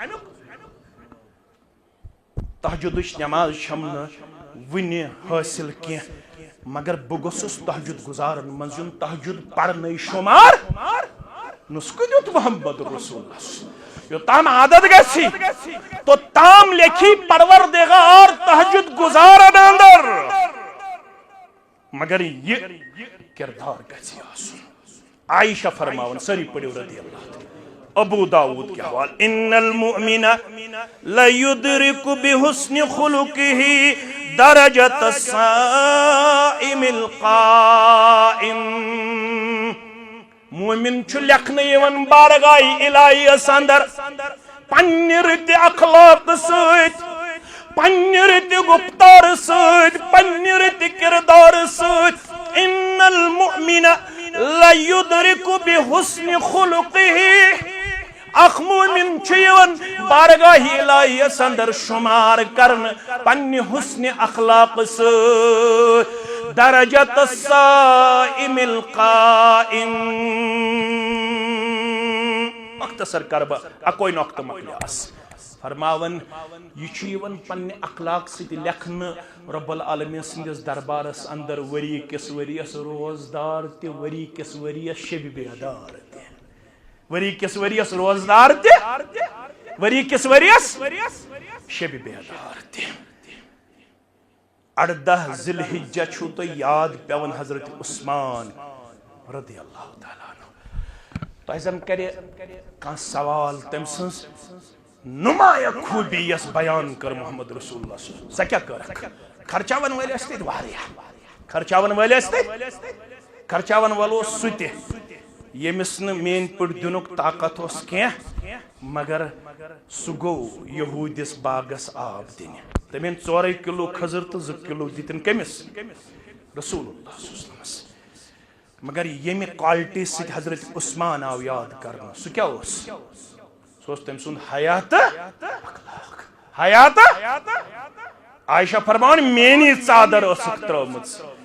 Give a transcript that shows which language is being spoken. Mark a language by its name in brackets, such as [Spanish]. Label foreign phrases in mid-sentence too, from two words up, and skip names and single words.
[Kashmiri] تہجُدٕچ نٮ۪ماز چھم نہٕ وٕنہِ حٲصِل کینٛہہ مگر بہٕ گوٚژھُس تہجُد گُزارن منٛز یُن تہجُد پرنٕے شُمار نُسخہٕ دیُت محمد رسول یوٚتام عادت گژھِ توٚتام لیکھی پروردگار تہجُد گُزارن اندر مگر یہ کردار گژھِ آسُن عائشہ فرماون سٲری پٔرِو [Arabic] رضی اللہ [Kashmiri] ابو داود کے حوال [Arabic] ان المؤمن لیدرک بحسن خلقہ درجۃ الصائم القائم [Kashmiri] مومن چھُ لیکھنہٕ یِوان بارگاہ الہیَس اندر پننہِ رٕتہِ اخلاق سۭتۍ پننہِ رٕتہِ گفتار سۭتۍ پننہِ رٕتہِ کردار سۭتۍ [Arabic] ان المؤمن لیدرک بحسن خلقہ [Kashmiri] اخ مومن چھُ یِوان بارگاہ الہیَس اندر شُمار کرنہٕ پننہِ حسنِ اخلاق سۭتۍ [Arabic] درجۃ الصائم القائم [Kashmiri] مختصر کر بہٕ اکوے نۄقطہٕ مۄکلیاس فرماون یہ چھُ یِوان پننہِ اخلاق سۭتۍ لیکھنہٕ [Arabic] رب العالمین [Kashmiri] سٕنٛدِس دربارس اندر ؤری کِس ؤرِیس روزدار تہِ ؤری کِس ؤرِیس شبِ بیدار تہِ ؤری کِس ؤرِیس روزدار تہِ ؤری کِس ؤرِیس شبِ بیدار تہِ 18 ذی الحجہ چھُو تۄہہِ یاد پیٚوان حضرت عثمان [Arabic] رضی اللہ تعالیٰ عنہ [Kashmiri] تۄہہِ زن کرِ کانٛہہ سوال تٔمۍ سٕنٛز نمایاں خوٗبی یۄس بیان کٔر محمد رسول اللہ سۄ کیٛاہ کٔرکھ خرچاون وٲلۍ ٲسۍ تتہِ واریاہ خرچاون وٲلۍ ٲسۍ تتہِ خرچاون وول اوس سُہ تہِ ییٚمِس نہٕ میٛٲنۍ پٲٹھۍ دِنُک طاقت اوس کینٛہہ مگر سُہ گوٚو یہوٗدِس باغس آب دِنہِ تٔمۍ أنۍ 4 کِلوٗ کھٔزٕر تہٕ 2 کِلوٗ دِتِن کٔمِس رسول اللہ وسلمس مگر ییٚمہِ کوالٹی سۭتۍ حضرت عثمان آو یاد کرنہٕ سُہ کیٛاہ اوس سُہ اوس تٔمۍ سُنٛد حیا تہٕ حیا تہٕ عائشہ فرماوان میٛٲنی ژادر ٲسٕکھ ترٲومٕژ